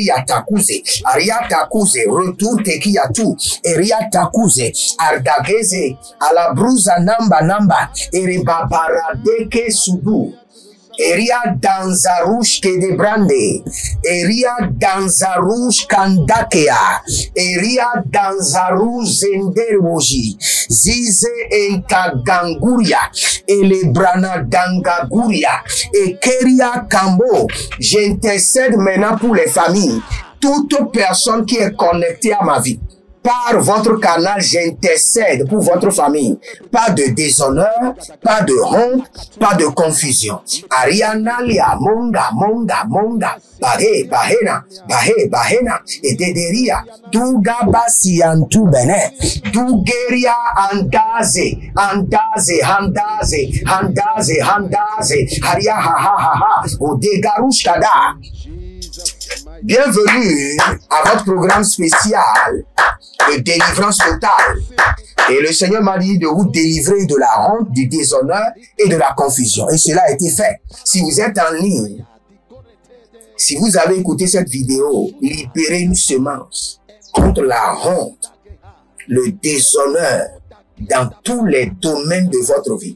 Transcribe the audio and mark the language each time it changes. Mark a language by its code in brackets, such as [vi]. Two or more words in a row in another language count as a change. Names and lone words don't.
[fr] Ariatakuze retour tekiatu Ariatakuze Ardageze Alabruza namba Eribabaradeke Sudu Eria danzarush kedebrande, Eria danzarush kandakea, Eria danzarush zenderwoji, Zize enkaganguria, Elebrana dangaguria, Ekeria kambo. J'intercède maintenant pour les familles, toute personne qui est connectée à ma vie. Par votre canal, j'intercède pour votre famille. Pas de déshonneur, pas de honte, pas de confusion. Ariana lia monga, bahena, et dederia, duga basiantu bene, dugeria handaze, haria ha, odegarushkada. Bienvenue à votre programme spécial de délivrance totale. Et le Seigneur m'a dit de vous délivrer de la honte, du déshonneur et de la confusion. Et cela a été fait. Si vous êtes en ligne, si vous avez écouté cette vidéo, libérez une semence contre la honte, le déshonneur dans tous les domaines de votre vie.